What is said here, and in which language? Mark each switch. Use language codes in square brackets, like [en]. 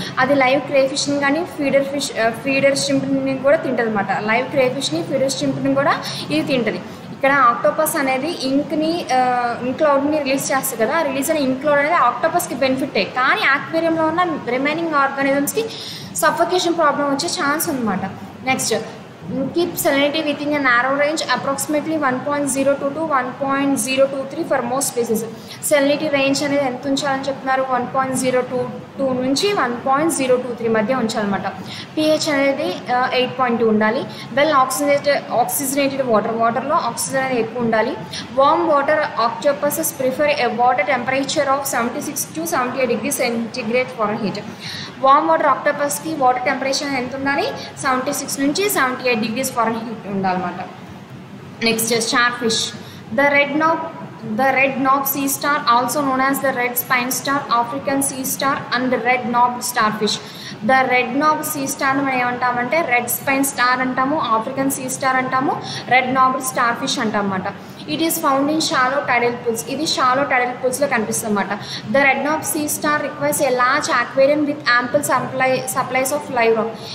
[te] అది లైవ్ క్రేఫిష్ని కానీ ఫీడర్ ష్రింప్ని కూడా తింటుంది అనమాట. లైవ్ క్రేఫిష్ని ఫీడర్ ష్రింప్ని కూడా ఇది తింటుంది. ఇక్కడ ఆక్టోపస్ అనేది ఇంక్ క్లౌడ్ని రిలీజ్ చేస్తుంది కదా, రిలీజ్ అయిన ఇంక్ క్లౌడ్ అనేది ఆక్టోపస్కి బెనిఫిటే, కానీ ఆక్వేరియంలో ఉన్న రిమైనింగ్ ఆర్గానిజమ్స్కి సఫోకేషన్ ప్రాబ్లం వచ్చే ఛాన్స్ ఉందన్నమాట. Next, [en] keep salinity within a narrow range, approximately 1.02 to 1.023 for most species. [te] Salinity range అనేది ఎంత ఉంచాలని చెప్తున్నారు, 1.022 నుంచి 1.023 మధ్య ఉంచాలన్నమాట. pH అనేది 8.2 ఉండాలి. వెల్ ఆక్సిజనేటెడ్ వాటర్లో ఆక్సిజన్ అనేది ఎక్కువ ఉండాలి. [en] Warm water octopuses prefer a water temperature of 76 to 78 degrees centigrade Fahrenheit. [te] Warm water ఆక్టోపస్కి water temperature ఎంత ఉండాలి, 76 నుంచి 78 degrees Fahrenheit ఉండాలన్నమాట. Next star fish. [en] The red knob sea star, also known as the red spine star, African sea star and red knobbed starfish. [te] The red knob sea star మనం ఏమంటామంటే red spine star అంటాము, African sea star అంటాము, red knobbed starfish అంటామన్నమాట. [en] It is found in shallow tidal pools. [te] ఇది shallow టైడల్ పూల్స్లో కనిపిస్తుంది అన్నమాట. [en] The red knob sea star requires a large aquarium with ample supplies of live rock.